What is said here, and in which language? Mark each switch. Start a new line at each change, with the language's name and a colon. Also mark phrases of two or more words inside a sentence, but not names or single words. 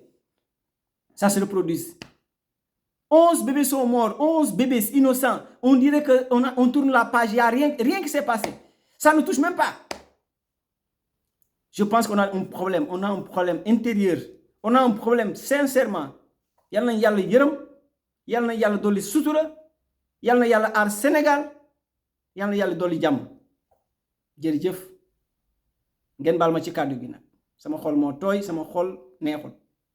French: Ça se reproduise. 11 bébés sont morts, 11 bébés innocents. On dirait qu'on tourne la page, il n'y a rien qui s'est passé. Ça ne touche même pas. Je pense qu'on a un problème. On a un problème intérieur. On a un problème sincèrement.
Wolof: Yalla yalla yeureum, yalla yalla doli sutura, yalla yalla ar Sénégal, yalla yalla doli jàmm. Jërëjëf. Ngeen baal ma ci kàddu gi nag. Sama xol moo tooy, sama xol neexul.